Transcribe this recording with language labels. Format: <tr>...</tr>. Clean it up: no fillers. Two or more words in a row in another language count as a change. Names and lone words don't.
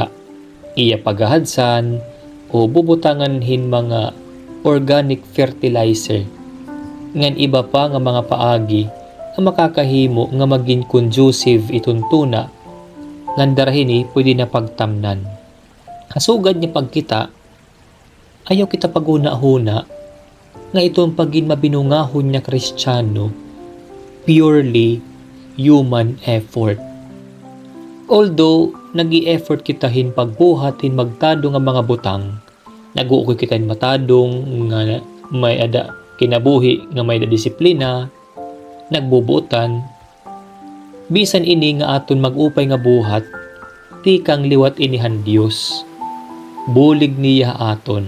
<war>Iya pagahadsan o bubutangan hin mga organic fertilizer, ngan iba pa nga mga paagi nga makakahimo nga maging conducive iton tuna, ngan darahini pwede na pagtamnan. Kasugad niya pagkita, ayaw kita paguna-huna nga itong pagin mabinungahon niya Kristiyano,</war> <en>purely human effort. Although nag-i-effort kita hin pagbuhat hin magtado nga mga butang, nag-uukoy kita hin matadong nga may ada kinabuhi nga may da disiplina, nagbubutan, bisan ini nga aton mag-upay nga buhat, tikang liwat inihan Dios, bulig niya aton.</en>